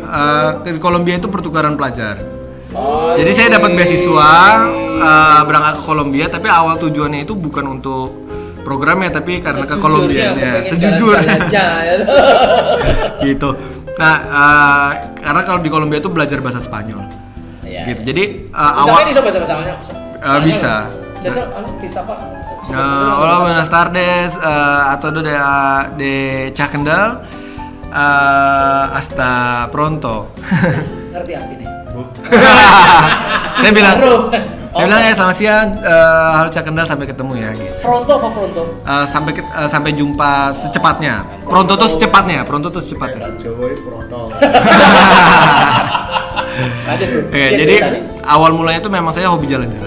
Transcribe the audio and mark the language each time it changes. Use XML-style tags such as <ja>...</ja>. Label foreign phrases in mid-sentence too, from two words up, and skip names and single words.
<id>Di Kolombia itu pertukaran pelajar. Jadi saya dapat beasiswa berangkat ke Kolombia, tapi awal tujuannya itu bukan untuk programnya, tapi karena ke Kolombianya. Sejujurnya. Gitu. Nah, karena kalau di Kolombia itu belajar bahasa Spanyol, gitu. Jadi awal bisa bahasa Spanyol. Bisa. Jajal, bisa Pak.</id> <es>Hola, buenas tardes, a todo de Chacendal, hasta pronto.</es> <id>Ngerti artinya? Saya bilang ya selamat siang, halo Cakendal, sampai ketemu ya. Gitu. Pronto apa pronto? Sampai jumpa secepatnya. Pronto tuh secepatnya. Jawa pronto. Jadi awal mulanya itu memang saya hobi jalan-jalan.</id>